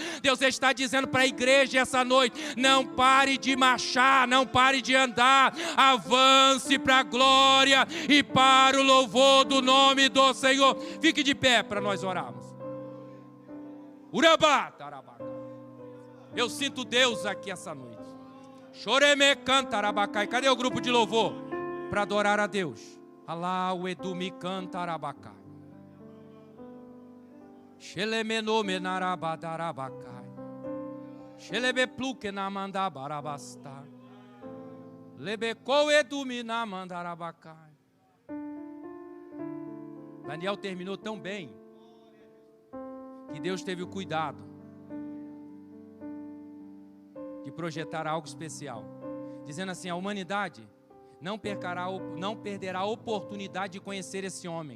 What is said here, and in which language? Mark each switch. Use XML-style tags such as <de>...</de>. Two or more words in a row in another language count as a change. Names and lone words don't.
<pt>Deus está dizendo para a igreja essa noite: não pare de marchar, não pare de andar, avance para a glória e para o louvor do nome do Senhor. Fique de pé para nós orarmos. Urabá, tarabá. Eu sinto Deus aqui essa noite. Choreme cantarabacai. Cadê o grupo de louvor para adorar a Deus? Alá o edumi cantarabacai. Shelemeno menarabadarabacai. Shelebe pluque na mandabarabasta. Lebecou edumi na mandarabacai. Daniel terminou tão bem que Deus teve o cuidado de projetar algo especial, dizendo assim: a humanidade não perderá a oportunidade de conhecer esse homem.</pt>